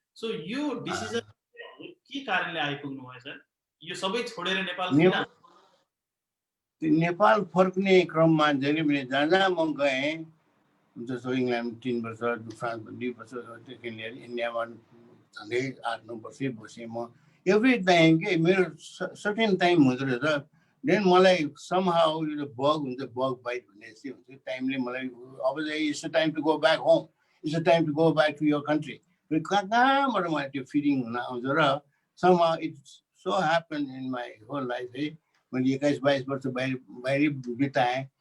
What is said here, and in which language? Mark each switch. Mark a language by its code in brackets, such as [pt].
[ne] So यो decision हजुर के कारणले आइपुग्नु भयो सर? यो सबै छोडेर नेपाल किन? नेपाल फर्कने क्रममा जहिले पनि जहाँ जहाँ म गएँ, जस्तो इङ्ल्यान्ड 3 वर्ष, फ्रान्समा 2 वर्षदेखि लिएर इन्डियामा झन्डै 8-9 वर्ष बसेँ म। [en] every time [ne] के मेरो सर्टेन टाइम हुँदो रहेछ। देन मलाई समहाउ यो बग हुन्छ, बग बाइट भन्ने जस्तै हुन्छ। टाइमले मलाई अब चाहिँ [en] It's a time to go back home, it's a time to go back to your country. [ne] कहाँ कहाँबाट मलाई त्यो फिलिङ हुन आउँछ र [en] somehow it's so happen in my whole life [ne] है। मैले 21-22 वर्ष बाहिर बिताएँ।